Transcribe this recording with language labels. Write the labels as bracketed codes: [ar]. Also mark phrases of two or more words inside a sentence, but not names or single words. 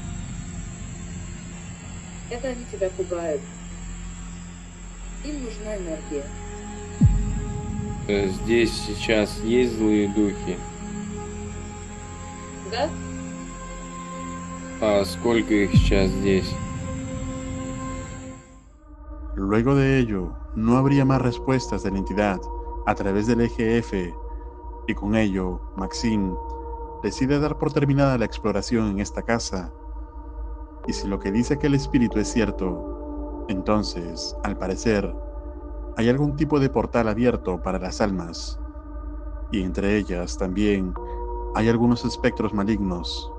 [ru] Это они тебя пугают. Им нужна энергия. Здесь сейчас есть злые духи? Да? А сколько их сейчас здесь? [es] Luego de ello, no habría más respuestas de la entidad a través del EGF, y con ello, Maxim decide dar por terminada la exploración en esta casa. Y si lo que dice aquel espíritu es cierto, entonces, al parecer, hay algún tipo de portal abierto para las almas, y entre ellas también hay algunos espectros malignos.